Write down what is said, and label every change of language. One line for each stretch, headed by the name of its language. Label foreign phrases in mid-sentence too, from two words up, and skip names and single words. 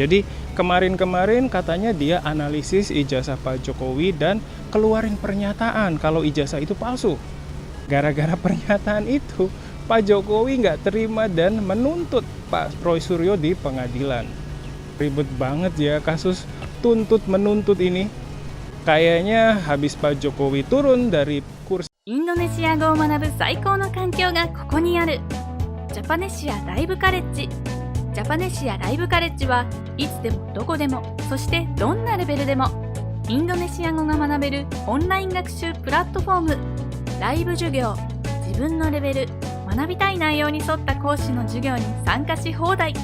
Indonesian: Jadi kemarin-kemarin katanya dia analisis ijazah Pak Jokowi dan keluarin pernyataan kalau ijazah itu palsu. Gara-gara pernyataan itu, Pak Jokowi nggak terima dan menuntut Pak Roy Suryo di pengadilan. Ribet banget ya kasus tuntut-menuntut ini. Kayaknya habis Pak Jokowi turun dari kursi
Japanese: インドネシア語を学ぶ最高の環境がここにある。ジャパネシアライブカレッジ。ジャパネシアライブカレッジはいつでもどこでも、そしてどんなレベルでもインドネシア語が学べるオンライン学習プラットフォーム。ライブ授業、自分のレベル、学びたい内容に沿った講師の授業に参加し放題。